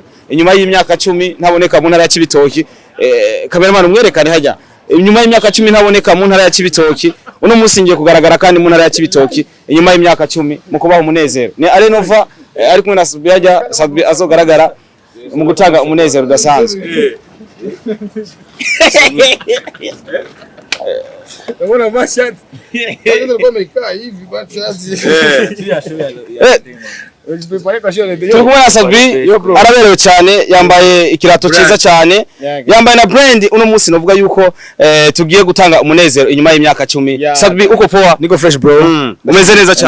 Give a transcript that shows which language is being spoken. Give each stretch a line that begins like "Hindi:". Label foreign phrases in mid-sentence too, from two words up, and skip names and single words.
Rundi: Inyuma y'imyaka 10 ntaboneka mu ntara ya Cibitoki cameraman umwerekane hajya inyuma y'imyaka 10 ntaboneka mu ntara ya Cibitoki uno munsi ngiye kugaragara kandi mu ntara ya Cibitoki inyuma y'imyaka 10 mu kubaha umunezero. Ni Arenova ari kumwe na Sadbi hajya Sadbi azogaragara mu gutanga umunezero udasanzwe.
Swahili: Mbona bashati ndio imekaa hivi bashati
Rundi: Tukubona Sadbi araberewe cyane yambaye ikirato cyiza cyane yambaye na brand uno munsi novuga yuko tugiye gutanga umunezero inyuma y'imyaka 10.
Swahili: Sadbi uko poa niko
English: fresh bro
Rundi: umeze neza cyane